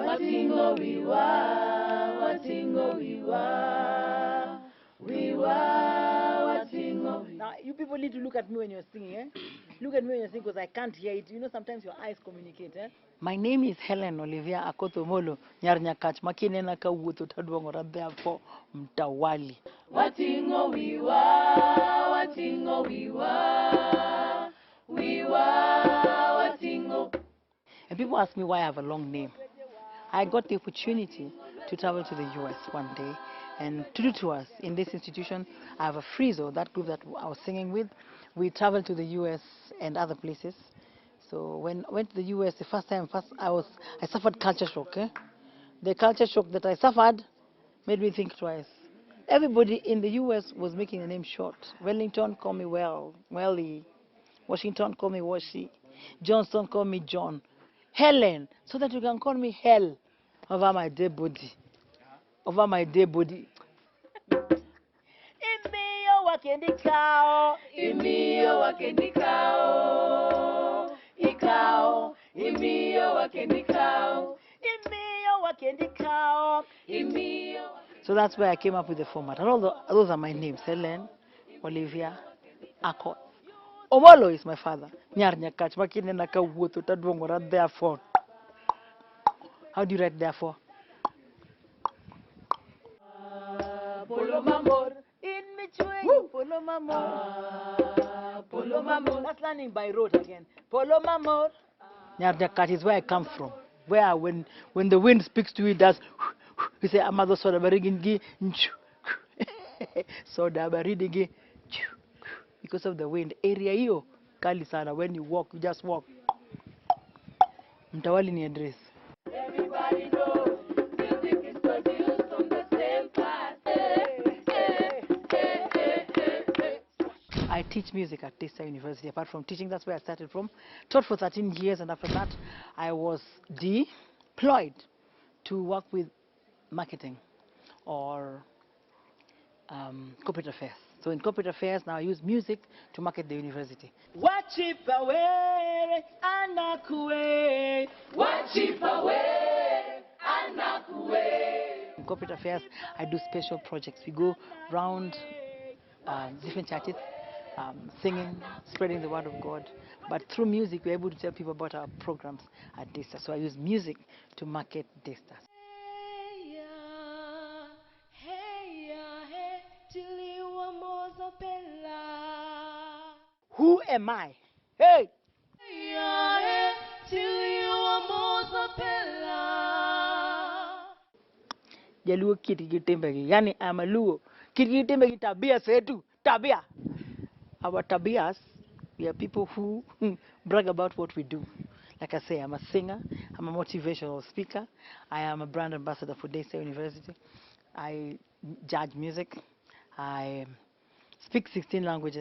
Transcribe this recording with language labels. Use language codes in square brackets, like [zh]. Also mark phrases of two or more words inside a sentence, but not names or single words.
[luo] Watingo wiwa, watingo. [en] Now, you people need to look at me when you're singing, eh? Look at me when you're singing because I can't hear it. You know, sometimes your eyes communicate, eh? My name is Hellen Olivia Akotomolo, Nyarnyakach, Makinena Kawuto Tadwangora, therefore, Mtawali. [luo] Watingo wiwa, watingo. [en] And people ask me why I have a long name. I got the opportunity to travel to the US one day and to do tours in this institution. I have a Frizo, that group that I was singing with. We traveled to the US and other places. So when I went to the US the first time, I suffered culture shock. Eh? The culture shock that I suffered made me think twice. Everybody in the US was making the name short. Wellington called me Welly. Washington called me Washi. Johnston called me John. Hellen, so that you can call me Hell over my dead body. Over my dead body. [luo] Imiyo wakendikao, imiyo wakendikao, ikao, imiyo wakendikao, imiyo wakendikao, imiyo. [en] So that's where I came up with the format. And all those are my names: Hellen, Olivia, Akot. Omolo is my father. Nyarnyakach, Makinena Kawuto Tadwangora, therefore. How do you write therefore? [luo] Polo mamor, in between. Polo mamor. Polo mamor. [en] That's learning by road again. [luo] Polo mamor. [en] Nyarnyakach is where I come from. Where when the wind speaks to you, it does. You say, [luo] Amado soda barigin. Soda barigin. [en] Because of the wind. [sw] Area hiyo kali sana. [en] When you walk, you just walk. [sw] Mtawali ni address. [en] Everybody knows music is produced from the same past. I teach music at Testa University. Apart from teaching, that's where I started from. Taught for 13 years, and after that, I was deployed to work with marketing or corporate affairs. So in corporate affairs, now I use music to market the university. [sw] Wachipawe anakue. Wachipawe anakue. [en] In corporate affairs, I do special projects. We go round different churches, singing, spreading the word of God. But through music, we're able to tell people about our programs at Desta. So I use music to market Desta. Who am I? Hey! [luo] Jaluo kiti kitembegi. Yani [en] I'm a Luo. [luo] Kiti kitembegi [sw] tabia setu. [en] Tabia. Our tabias, we are people who brag about what we do. Like I say, I'm a singer. I'm a motivational speaker. I am a brand ambassador for Desta University. I judge music. I speak 16 languages.